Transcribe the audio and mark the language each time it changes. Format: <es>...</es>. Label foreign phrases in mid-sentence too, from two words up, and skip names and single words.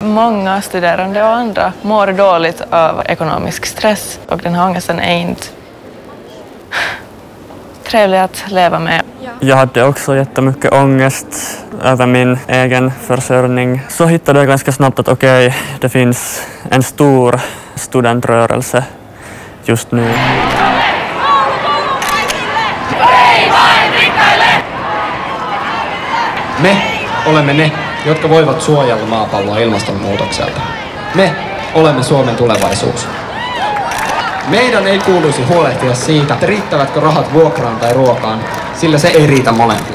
<sv>Många studerande och andra mår dåligt av ekonomisk stress och den här ångesten är inte trevlig att leva med. Jag hade också jättemycket ångest över min egen försörjning. Så hittade jag ganska snabbt att det finns en stor studentrörelse just nu.</sv> <fi>Me olemme ne, jotka voivat suojella maapalloa ilmastonmuutokselta. Me olemme Suomen tulevaisuus. Meidän ei kuuluisi huolehtia siitä, että riittävätkö rahat vuokraan tai ruokaan, sillä se ei riitä molempiin.</fi>